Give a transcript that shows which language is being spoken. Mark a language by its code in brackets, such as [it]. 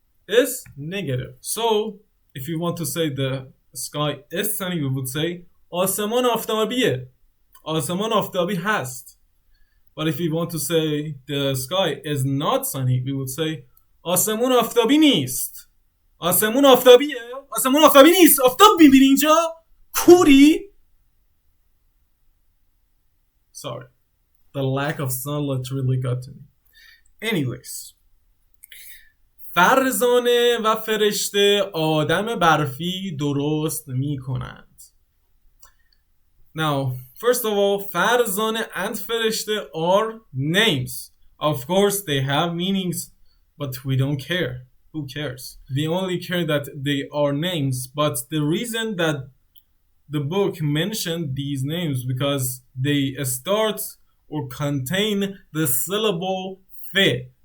[en] Is negative. So if you want to say the sky is sunny, we would say [fa] آسمان آفتابیه. آسمان آفتابی هست. [en] But if we want to say the sky is not sunny, we would say [fa] آسمون آفتابی نیست. آسمون آفتابیه؟ آسمون آفتابی نیست. آفتاب میبینی اینجا؟ کوری؟ [en] Sorry. The lack of sunlight really got to me. Anyways. [fa] فرزانه و فرشته آدم برفی درست می کنند. [en] Now, first of all, Farzaneh and Fereshteh are names. Of course, they have meanings, but we don't care. Who cares? We only care that they are names, but the reason that the book mentioned these names because they start or contain the syllable fe.